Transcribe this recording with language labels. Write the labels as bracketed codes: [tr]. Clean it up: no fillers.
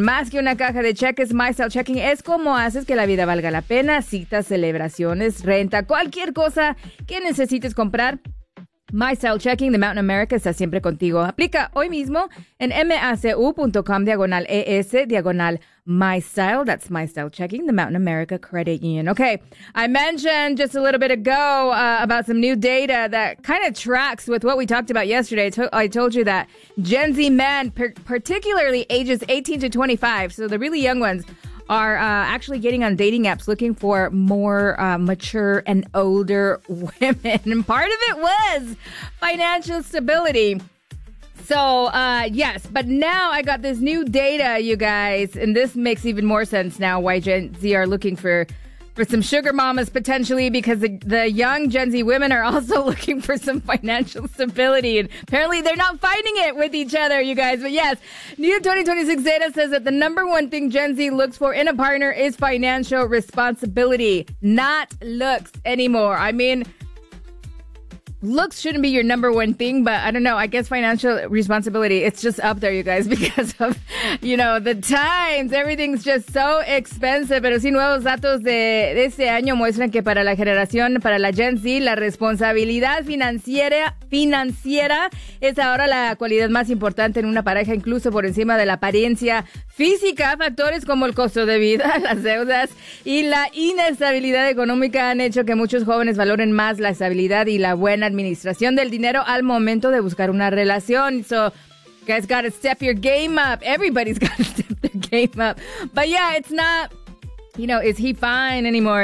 [es] Más que una caja de cheques, My Style Checking es como haces que la vida valga la pena. Citas, celebraciones, renta, cualquier cosa que necesites comprar, My Style Checking de Mountain America está siempre contigo. Aplica hoy mismo en macu.com/es/mystyle. [en] That's My Style Checking the Mountain America Credit Union. Okay, I mentioned just a little bit ago about some new data that kind of tracks with what we talked about yesterday. I told you that Gen Z men, particularly ages 18 to 25, so the really young ones, are actually getting on dating apps looking for more mature and older women. Part of it was financial stability. So, yes, but now I got this new data, you guys, and this makes even more sense now why Gen Z are looking for some sugar mamas potentially, because the young Gen Z women are also looking for some financial stability. And apparently they're not finding it with each other, you guys. But yes, new 2026 data says that the number one thing Gen Z looks for in a partner is financial responsibility, not looks anymore. I mean, looks shouldn't be your number one thing, but I don't know. I guess financial responsibility, it's just up there, you guys, because of, you know, the times. Everything's just so expensive. [es] Pero sí, nuevos datos de este año muestran que para la generación, para la Gen Z, la responsabilidad financiera es ahora la cualidad más importante en una pareja, incluso por encima de la apariencia física. Factores como el costo de vida, las deudas y la inestabilidad económica han hecho que muchos jóvenes valoren más la estabilidad y la buena administración del dinero al momento de buscar una relación. [en] So, guys, gotta step your game up. Everybody's gotta step their game up. But yeah, it's not, you know, is he fine anymore?